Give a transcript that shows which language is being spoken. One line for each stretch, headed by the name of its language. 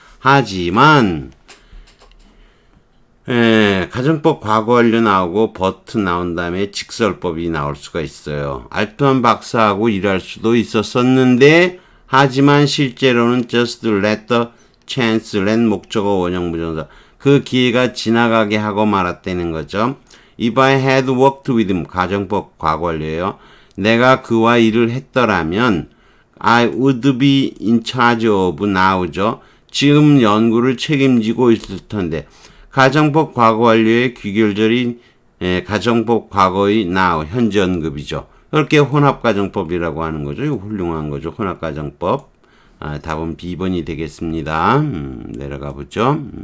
Korean: 하지만 가정법 과거 완료 나오고 but 나온 다음에 직설법이 나올 수가 있어요. 알트만 박사하고 일할 수도 있었었는데 하지만 실제로는
English: just let the chance, let
Korean: 목적어 원형 부정사 그 기회가 지나가게 하고 말았다는 거죠.
English: If I had worked with him,
Korean: 가정법 과거 완료예요. 내가 그와 일을 했더라면
English: I would be in charge of now죠.
Korean: 지금 연구를 책임지고 있을 텐데 가정법 과거 완료의 귀결절이 가정법 과거의 now 현재 언급이죠. 이렇게 혼합가정법이라고 하는 거죠. 이거 훌륭한 거죠. 혼합가정법. 답은 B번이 되겠습니다. 내려가 보죠.